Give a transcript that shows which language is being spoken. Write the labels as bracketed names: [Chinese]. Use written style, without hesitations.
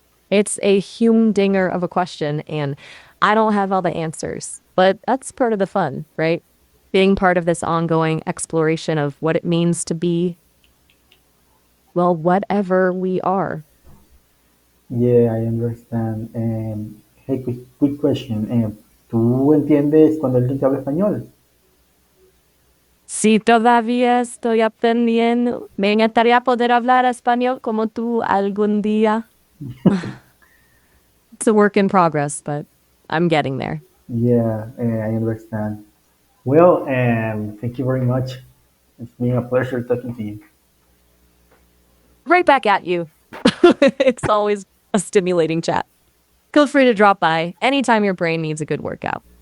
[English] It's a humdinger of a question, and I don't have all the answers, but that's part of the fun, right? Being part of this ongoing exploration of what it means to be, well, whatever we are. Yeah, I understand. Hey, quick question. [Spanish] ¿Tú entiendes cuando alguien te habla español? Si todavía estoy aprendiendo, me encantaría poder hablar español como tú algún día. [English] It's a work in progress, but I'm getting there. Yeah, I understand. Well, thank you very much. It's been a pleasure talking to you. Right back at you. It's always a stimulating chat. Feel free to drop by anytime your brain needs a good workout.